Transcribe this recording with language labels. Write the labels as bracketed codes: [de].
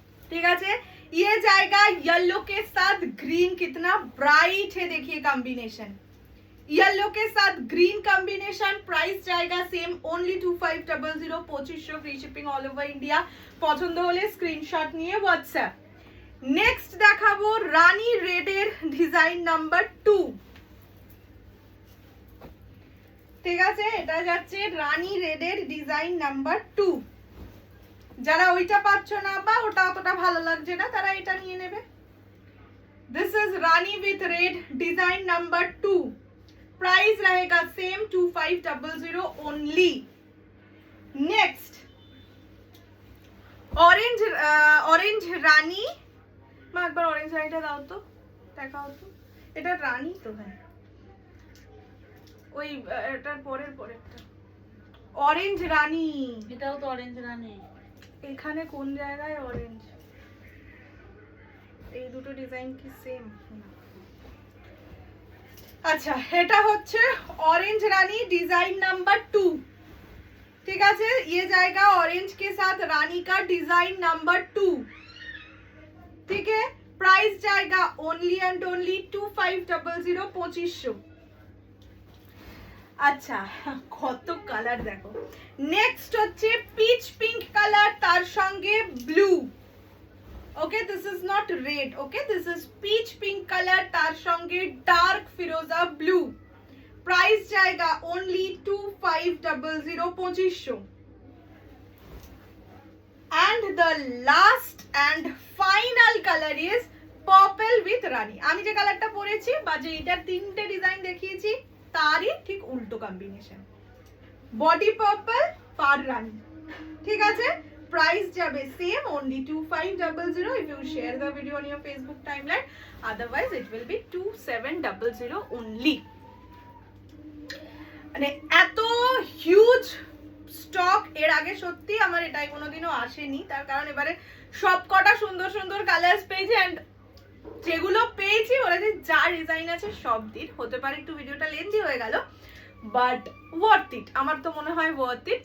[hi] ठीक है, ये जाएगा येलो के साथ ग्रीन। कितना ब्राइट है देखिए कॉम्बिनेशन, येलो के साथ ग्रीन कॉम्बिनेशन। प्राइस जाएगा same, only 2500, 2500, free shipping all over India. [bn] पसंद होले स्क्रीनशॉट নিয়ে হোয়াটসঅ্যাপ। নেক্সট দেখাবো রানী রেডের ডিজাইন নাম্বার 2। ঠিক আছে, এটা যাচ্ছে রানী রেডের ডিজাইন নাম্বার 2। যারা ওইটা পাচ্ছ না বা ওটা অতটা ভালো লাগছে না, তারা এটা নিয়ে নেবে। [en] this is Rani with red [hi] design number 2। Price रहेगा same, 2500 only. Next orange orange रानी। मैं एक बार [bn] ऑरेंज रानीটা দাও তো, দেখাও তো। এটা রানী তো, হ্যাঁ ওই এটার পরের পরেরটা অরেঞ্জ রানী। এটাও তো অরেঞ্জ রানী। এখানে কোন জায়গায় অরেঞ্জ? এই দুটো ডিজাইন কি সেম? আচ্ছা, এটা হচ্ছে ऑरेंज रानी डिजाइन नंबर 2। [hi] ठीक है, ये जाएगा ऑरेंज के साथ रानी का डिजाइन नंबर 2। ठीक है, प्राइस जाएगा ओनली एंड ओनली 2500, 2500। [bn] अच्छा, কত কালার দেখো। নেক্সট হচ্ছে পিচ পিঙ্ক কালার, তার সঙ্গে blue. Okay, [en] this is not red, [bn] okay, this is pitch pink colour, তার সঙ্গে ডার্ক ফিরোজা ব্লু। [hi] প্রাইস जाएगा only 2500, 2500। [en] and the last and final color is purple with রানী। [bn] আমি যে কালারটা পরেছি বা যে এটার তিনটে ডিজাইন দেখিয়েছি তারই ঠিক উল্টো কম্বিনেশন, বডি পার্পল পার রানী। ঠিক আছে, প্রাইস যাবে same, [en] only 2500 if you share the video on your Facebook timeline, otherwise it will be 2700 only. [bn] মানে এত হিউজ স্টক এর আগে সত্যি আমার এটাই কোনোদিনও আসেনি, তার কারণ এবারে সব কটা সুন্দর সুন্দর কালার্স পেয়েছি, অ্যান্ড যেগুলো পেয়েছি ওরা যে যা ডিজাইন আছে সব দিন, হতে পারে একটু ভিডিওটা লেন্থি হয়ে গেল, বাট ওয়ার্থ ইট, আমার তো মনে হয় ওয়ার্থ ইট।